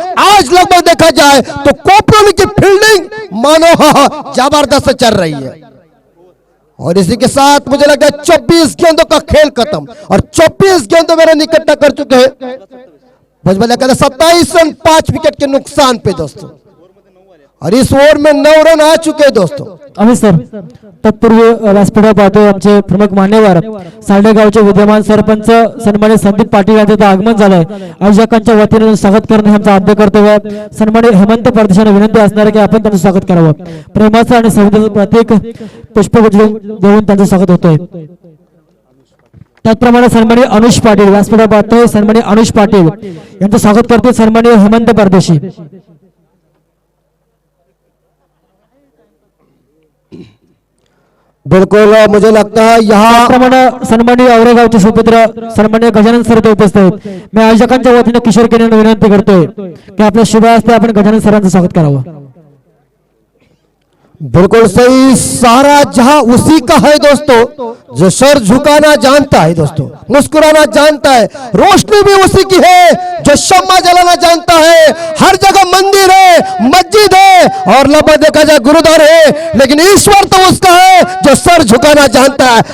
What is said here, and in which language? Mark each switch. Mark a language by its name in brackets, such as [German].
[Hindi] आज लगभग देखा जाए तो कोपरोली की फील्डिंग मानो जबरदस्त चल रही है। और इसी के साथ मुझे लगता है 24 गेंदों का खेल खत्म, और 24 गेंदों में रन इकट्ठा कर चुके हैं भजबलिया कहते 27 रन 5 विकेट के नुकसान पे दोस्तों, और इस ओव्हर में 9 रन आ चुके हैं दोस्तों। [Marathi] अमित सर, तत्पूर्वी व्यासपीठावर पाहतो आमचे प्रमुख मान्यवर साडेगावचे विद्यमान सरपंच सन्मानित संदीप पाटील यांचं आगमन झालंय। आयोजकांच्या वतीने स्वागत करणे आमचा आद्य कर्तव्य आहे। सन्मानित हेमंत परदेशाने विनंती असणार आहे की आपण त्यांचं स्वागत करावं। प्रेमाचं आणि संवेदनाचं प्रतीक पुष्पगुच्छ देऊन त्यांचं स्वागत होतंय। त्याचप्रमाणे सन्मानित अनुष पाटील व्यासपीठावर पाहतोय, सन्मानित अनुष पाटील यांचं स्वागत करतोय सन्मानित हेमंत परदेशी। [Hindi] बिल्कुल मुझे लगता है यहाँ [Marathi] त्याचप्रमाणे सन्माननीय औरंगाबादचे सुपुत्र सन्माननीय गजानन सर ते उपस्थित आहेत। मी आयोजकांच्या वतीने किशोर केने विनंती करतोय की आपल्या शुभ हस्ते आपण गजानन सरांचं स्वागत करावं। [Hindi] बिल्कुल सही, सारा जहां उसी का है दोस्तों, जो सर झुकाना जानता है दोस्तों, मुस्कुराना जानता है, रोशनी भी उसी की है जो शम्मा जलाना जानता है। हर जगह मंदिर है, मस्जिद है और लगभग देखा जाए गुरुद्वार है, लेकिन ईश्वर तो उसका है जो सर झुकाना जानता है।